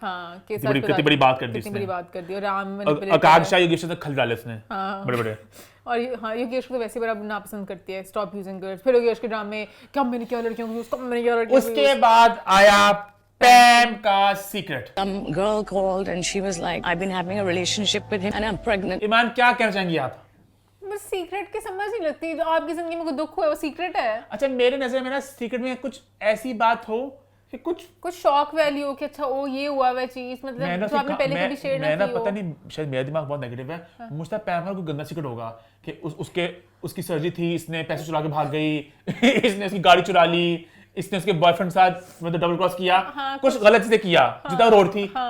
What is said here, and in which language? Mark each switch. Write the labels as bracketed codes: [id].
[hi] हाँ, कितनी बड़ी बात कर दी कितनी बड़ी बात कर दी। और राम आकांक्षा योगेश ने खल डाले उसने बड़े-बड़े। और हाँ, योगेश को तो वैसे बड़ा नापसंद करती है, [en] Stop using girls. [hi] फिर योगेश के ड्रामे क्या मैंने क्या लड़कियों को यूज, कब मैंने क्या लड़कियों को। उसके बाद आया पैम का secret. [en] Some girl called and she was like, I've been having a relationship with him and I'm pregnant. [hi] ईमान क्या कहना चाहेंगी आप? बस सीक्रेट की समझ नहीं लगती, जो आपकी जिंदगी में कोई दुख हुआ है वो सीक्रेट है। अच्छा मेरे नजर में ना सीक्रेट में कुछ ऐसी बात हो कि कुछ शॉक वैल्यू हो कि अच्छा ओ ये हुआ वह चीज, मतलब जो आपने पहले कभी शेयर ना की हो। पता नहीं, शायद मेरा दिमाग बहुत नेगेटिव है, मुझे लगता है पैम का कोई गंदा सीक्रेट होगा कि उसकी सर्जरी थी, इसने पैसे चुरा के भाग गई, इसने उसकी गाड़ी चुरा ली, इसने उसके बॉयफ्रेंड साथ मतलब डबल क्रॉस किया, कुछ गलत चीजें किया, जितना रोड थी।